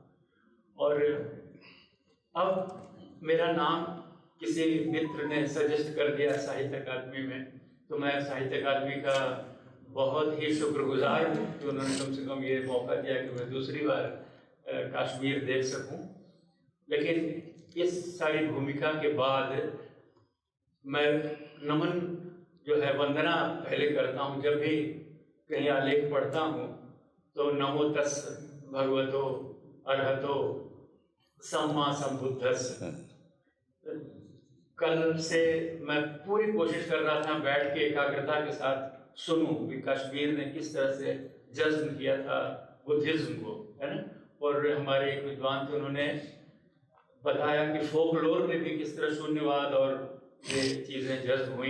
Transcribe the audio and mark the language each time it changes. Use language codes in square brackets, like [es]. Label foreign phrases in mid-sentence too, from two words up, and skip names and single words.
[hi] और अब मेरा नाम किसी मित्र ने सजेस्ट कर दिया साहित्य अकादमी में, तो मैं साहित्य अकादमी का बहुत ही शुक्रगुजार हूँ कि उन्होंने कम से कम ये मौका दिया कि मैं दूसरी बार कश्मीर देख सकूँ। लेकिन इस सारी भूमिका के बाद मैं नमन जो है वंदना पहले करता हूँ। जब भी कहीं आलेख पढ़ता हूँ तो [pi] नमो तस् भगवतो अरहतो सम्मा संबुद्धस्स। [hi] कल से मैं पूरी कोशिश कर रहा था बैठ के एकाग्रता के साथ सुनूं कि कश्मीर ने किस तरह से जज्ब किया था बुद्धिज्म को, है ना। और हमारे एक विद्वान थे, उन्होंने बताया कि फोकलोर में भी किस तरह शून्यवाद और ये चीज़ें जज्ब हुई।